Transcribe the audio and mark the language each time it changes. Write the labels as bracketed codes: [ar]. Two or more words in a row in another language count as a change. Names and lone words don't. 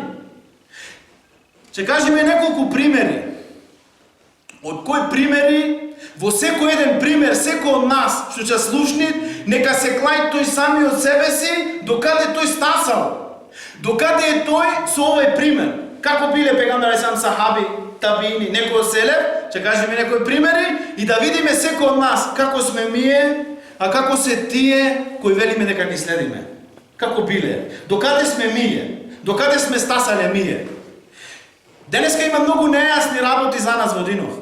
[mk] Ќе кажеме неколку примери. Од кои примери, во секој еден пример, секој од нас што ќе слушни, нека се клај тој сами од себе си, докаде тој стасал. Докаде е тој со овој пример. Како биле Пегамбер [ar] عليه السلام [mk] сахаби, табини, некој од Селев, ќе кажеме некои примери и да видиме секој од нас како сме ние, а како се тие кои велиме дека ги следиме. Како биле? Докаде сме ние? Докаде сме стасале ние? Денеска има многу нејасни работи за нас во Динов.